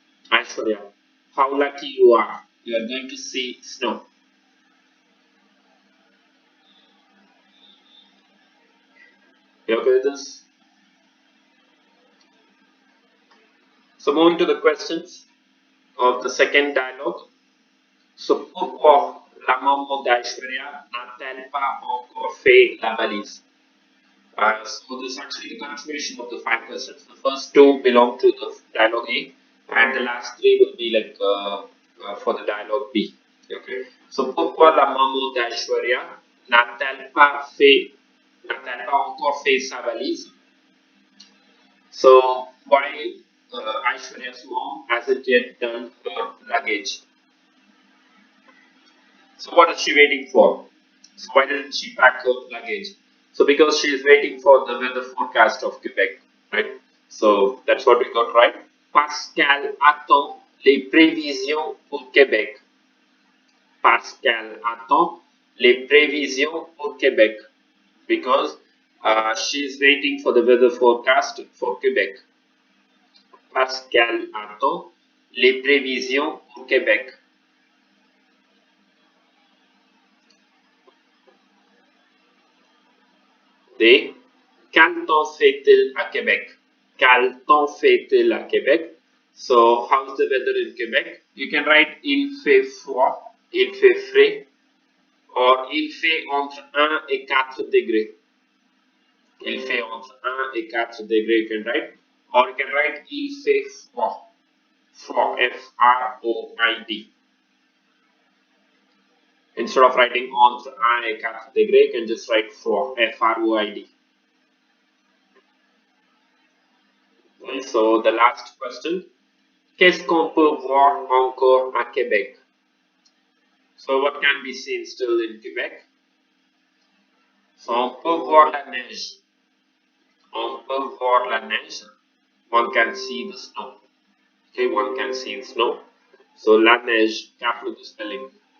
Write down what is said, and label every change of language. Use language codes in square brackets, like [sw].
[en] Aishwarya, how lucky you are. You are going to see snow. You okay with this? So moving to the questions of the second dialogue. [fr] So pourquoi la maman d'Aishwarya n'a-t-elle pas encore fait la valise? [en] So this is actually the continuation of the five questions. The first two belong to the dialogue A, and the last three will be like for the dialogue B. Okay. [fr] So pourquoi la maman d'Aishwarya n'a-t-elle pas encore fait sa valise? [en] So why Aishwarya's mom hasn't yet done her luggage? So what is she waiting for? So why didn't she pack her luggage? So because she is waiting for the weather forecast of Quebec, right? So that's what we got right. [fr] Pascal attend les prévisions pour Québec. [en] Pascal [fr] attend les prévisions pour Québec [en] because she is waiting for the weather forecast for Quebec. [fr] Pascal attend les prévisions pour Québec. D. Quel temps fait-il à Québec? Quel temps fait-il à Québec? [en] So, how's the weather in Quebec? You can write [fr] il fait froid, il fait frais, or il fait entre 1 et 4 degrés. Il fait entre 1 et 4 degrés, [en] you can write. Or you can write [fr] il fait froid. Froid, F-R-O-I-D. [en] Instead of writing [fr] entre 1 et 4 degrés, [en] you can just write froid, F-R-O-I-D. Okay, so the last question. [fr] Qu'est-ce qu'on peut voir encore à Québec? [en] So what can be seen still in Quebec? So [fr] on peut voir la neige. On peut voir la neige. [en] One can see the snow. Okay, one can see the snow. So [fr] la neige, [en] careful with the spelling.